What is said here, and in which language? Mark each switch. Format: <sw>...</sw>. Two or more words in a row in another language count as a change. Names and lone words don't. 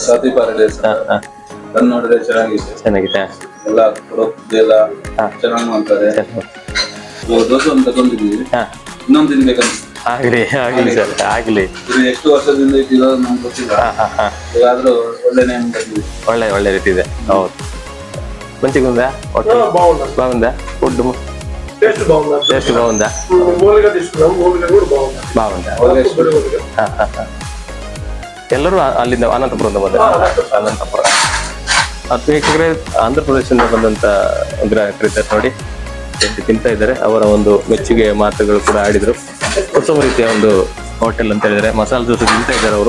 <kn>ಸ್ವಾತಿ ಪ್ಯಾರಡೈಸ್. ಬಂದು ನೋಡಿದ್ರೆ ಚೆನ್ನಾಗಿದೆ, ಚೆನ್ನಾಗಿದೆ. ಎಲ್ಲ ಎಲ್ಲ ಚೆನ್ನಾಗಿ ಮಾಡ್ತಾರೆ. ಇವಾಗ ದೋಸೆ ಒಂದು ತಗೊಂಡಿದ್ವಿ, ಇನ್ನೊಂದು ತಿನ್ಬೇಕಂತ. ಆಗ್ಲಿ ಸರ್, ಆಗ್ಲಿ. ಇದು ಎಷ್ಟು ವರ್ಷದಿಂದ ಇಟ್ಟಿರೋದು ನಮ್ಗೆ ಗೊತ್ತಿಲ್ಲ. ಇವಾದ್ರೂ ಒಳ್ಳೆ ನೇಮ್ ಬಂದಿದೆ, ಒಳ್ಳೆ ರೀತಿ ಇದೆ. ಹೌದು.</kn> <te>మంచిగా ఉందా? బాగుందా?</te> <en>food taste</en> <te>బాగుందా? బాగుందా?</te> <kn>ಎಲ್ಲರೂ ಅಲ್ಲಿಂದ ಅನಂತಪುರದಿಂದ ಬಂದ? ಅನಂತಪುರ. ವೀಕ್ಷಕರೇ, ಆಂಧ್ರ ಪ್ರದೇಶದಿಂದ ಬಂದಂತ ಗ್ರಾಹಕರಿದ್ದಾರೆ ನೋಡಿ, ತಿಂತಾ ಇದ್ದಾರೆ. ಅವರ ಒಂದು ಮೆಚ್ಚುಗೆ ಮಾತುಗಳು ಕೂಡ ಆಡಿದ್ರು. ಉತ್ತಮ ರೀತಿಯ ಒಂದು ಹೋಟೆಲ್ ಅಂತ ಹೇಳಿದ್ರೆ ಮಸಾಲೆ ದೋಸೆ ತಿಂತಾ ಇದ್ದಾರೆ ಅವರು.</kn>